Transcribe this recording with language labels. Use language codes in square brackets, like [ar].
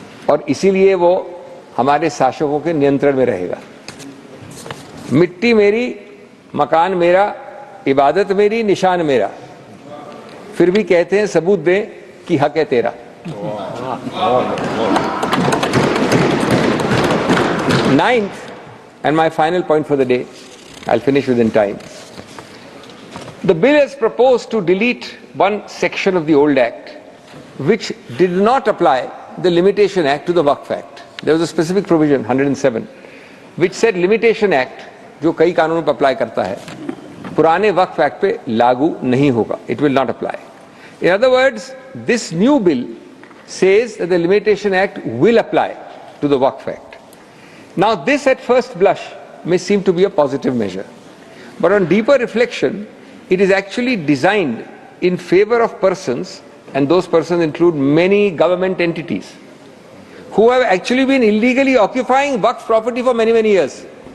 [hi] और इसीलिए वो हमारे शासकों के नियंत्रण में रहेगा। मिट्टी मेरी, मकान मेरा, इबादत मेरी, निशान मेरा, फिर भी कहते हैं सबूत दे कि हक है तेरा। [en] 9th and my final point for the day, I'll finish within time. The bill has proposed to delete one section of the old act which did not apply the Limitation Act to the Waqf Act. There was a specific provision 107 which said Limitation Act [hi] जो कई कानूनों पर apply करता है, पुराने वक्फ act पे लागू नहीं होगा, [en] it will not apply. In other words, this new bill says that the Limitation Act will apply to the Waqf Act. Now this at first blush may seem to be a positive measure, but on deeper reflection it is actually designed in favor of persons, and those persons include many government entities who have actually been illegally occupying Waqf property for many years.